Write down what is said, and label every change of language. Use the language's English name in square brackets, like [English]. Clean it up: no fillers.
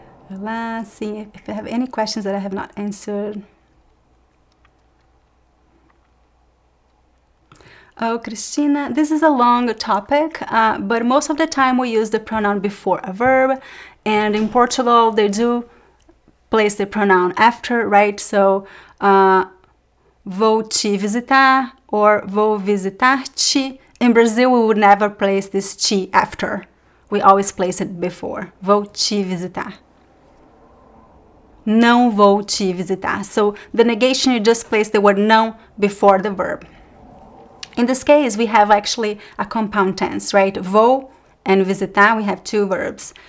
[English] Let's see if I have any questions that I have not answered. Oh, Christina, this is a long topic, but most of the time we use the pronoun before a verb, and in Portugal they do place the pronoun after, right? [Portuguese] So, vou te visitar or vou visitar-te. [English] In Brazil, we would never place this te after. We always place it before. [Portuguese] Vou te visitar. Não vou te visitar. [English] So the negation, you just place the word não before the verb. In this case, we have actually a compound tense, right? Vou and visitar, we have two verbs.